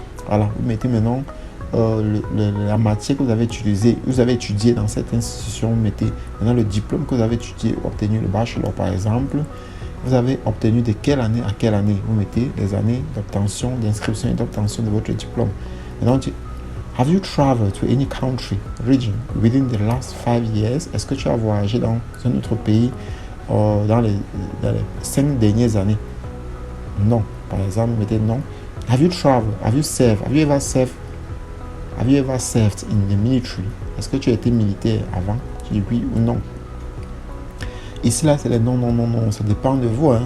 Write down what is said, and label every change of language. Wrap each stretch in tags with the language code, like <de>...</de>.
<fr>Voilà, vous mettez maintenant la matière que vous avez utilisée, vous avez étudié dans cette institution, vous mettez maintenant le diplôme que vous avez étudié, obtenu le bachelor par exemple. Vous avez obtenu de quelle année à quelle année, vous mettez les années d'obtention, d'inscription et d'obtention de votre diplôme. Maintenant,</fr> <en>have you traveled to any country, region within the last 5 years?</en> <fr>Est-ce que tu as voyagé dans un autre pays dans les 5 dernières années? Non. Par exemple, mettez non.</fr> <en>Have you traveled? Have you served? Have you ever served? Have you ever served in the military?</en> <fr>Est-ce que tu as été militaire avant? Tu dis oui ou non. Ici, là, c'est les non, non, non, non. Ça dépend de vous. Hein.</fr>